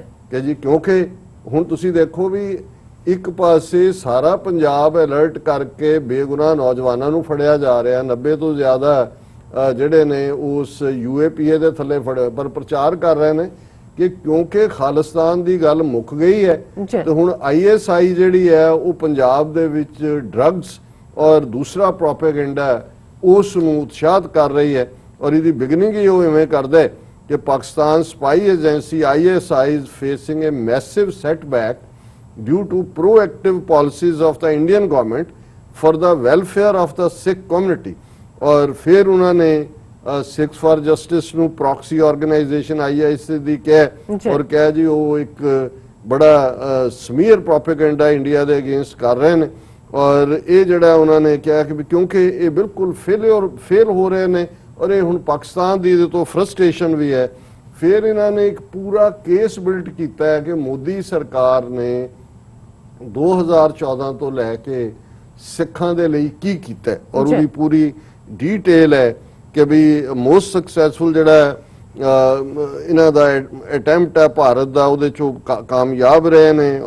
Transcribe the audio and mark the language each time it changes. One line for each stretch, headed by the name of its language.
Punjabi: ਕਿ ਜੀ ਕਿਉਂਕਿ ਹੁਣ ਤੁਸੀਂ ਦੇਖੋ ਵੀ ਇੱਕ ਪਾਸੇ ਸਾਰਾ ਪੰਜਾਬ ਅਲਰਟ ਕਰਕੇ ਬੇਗੁਨਾਹ ਨੌਜਵਾਨਾਂ ਨੂੰ ਫੜਿਆ ਜਾ ਰਿਹਾ, 90 ਤੋਂ ਜ਼ਿਆਦਾ ਜਿਹੜੇ ਨੇ ਉਸ UAPA ਦੇ ਥੱਲੇ ਫੜੇ, ਪਰ ਪ੍ਰਚਾਰ ਕਰ ਰਹੇ ਨੇ ਕਿ ਕਿਉਂਕਿ ਖਾਲਿਸਤਾਨ ਦੀ ਗੱਲ ਮੁੱਕ ਗਈ ਹੈ ਤੇ ਹੁਣ ISI ਜਿਹੜੀ ਹੈ ਉਹ ਪੰਜਾਬ ਦੇ ਵਿੱਚ ਡਰੱਗਸ ਔਰ ਦੂਸਰਾ ਪ੍ਰੋਪੇਗੈਂਡਾ ਉਸ ਨੂੰ ਉਤਸ਼ਾਹਿਤ ਕਰ ਰਹੀ ਹੈ। ਔਰ ਇਹਦੀ ਬਿਗਨਿੰਗ ਹੀ ਉਹ ਇਵੇਂ ਕਰਦਾ ਹੈ ਕਿ Pakistan ਸਪਾਈ agency
English: ISI is facing a massive setback due to proactive policies of the Indian government for the welfare of the Sikh community।
Punjabi: ਔਰ ਫਿਰ ਉਹਨਾਂ ਨੇ ਸਿੱਖਸ ਫਾਰ ਜਸਟਿਸ ਨੂੰ ਪ੍ਰੋਕਸੀ ਆਰਗੇਨਾਈਜੇਸ਼ਨ ISI ਦੀ ਕਹਿ ਔਰ ਕਹਿ ਜੀ ਉਹ ਇੱਕ ਬੜਾ ਸਮੀਅਰ ਪ੍ਰੋਪੇਗੈਂਡਾ ਇੰਡੀਆ ਦੇ ਅਗੇਂਸਟ ਕਰ ਰਹੇ ਨੇ। ਔਰ ਇਹ ਜਿਹੜਾ ਉਹਨਾਂ ਨੇ ਕਿਹਾ ਕਿ ਕਿਉਂਕਿ ਇਹ ਬਿਲਕੁਲ ਫੇਲ ਹੋ ਰਹੇ ਨੇ ਔਰ ਇਹ ਹੁਣ ਪਾਕਿਸਤਾਨ ਦੀ ਇਹਦੇ ਤੋਂ ਫਰਸਟ੍ਰੇਸ਼ਨ ਵੀ ਹੈ, ਫਿਰ ਇਹਨਾਂ ਨੇ ਇੱਕ ਪੂਰਾ ਕੇਸ ਬਿਲਡ ਕੀਤਾ ਹੈ ਕਿ ਮੋਦੀ ਸਰਕਾਰ ਨੇ 2014 ਤੋਂ ਲੈ ਕੇ ਸਿੱਖਾਂ ਦੇ ਲਈ ਕੀ ਕੀਤਾ ਔਰ ਉਹਦੀ ਪੂਰੀ ਡਿਟੇਲ ਹੈ ਕਿ ਵੀ ਮੋਸਟ ਸਕਸੈਸਫੁਲ ਜਿਹੜਾ ਇਹਨਾਂ ਦਾ ਅਟੈਂਪਟ ਹੈ ਭਾਰਤ ਦਾ, ਉਹਦੇ ਚੋਂ ਕਾਮਯਾਬ ਰਹੇ ਨੇ।